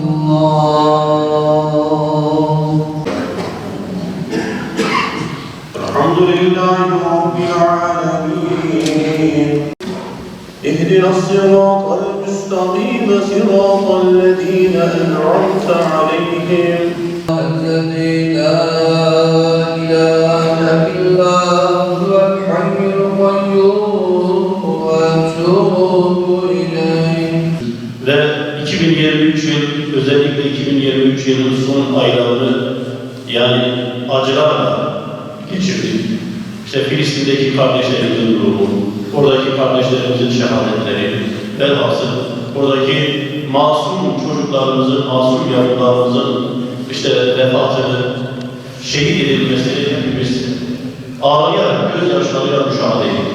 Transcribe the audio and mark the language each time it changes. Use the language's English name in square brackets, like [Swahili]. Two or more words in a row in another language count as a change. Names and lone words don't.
[Arabic] الحمد لله رب العالمين اهدنا الصراط المستقيم صراط الذين أنعمت عليهم الذي لا إله إلا هو الحي القيوم وأتوب إليه. [Turkish] Ve 2023 yıl, özellikle 2023 yılının son aylarını yani acılarla geçirdik. İşte Filistin'deki kardeşlerimizin durumu, oradaki kardeşlerimizin şehadetleri, velhasıl oradaki masum çocuklarımızın, masum yavrularımızın işte vefatını, şehit edilmesini hepimiz ağlayarak, gözyaşlarıyla müşahede ettik.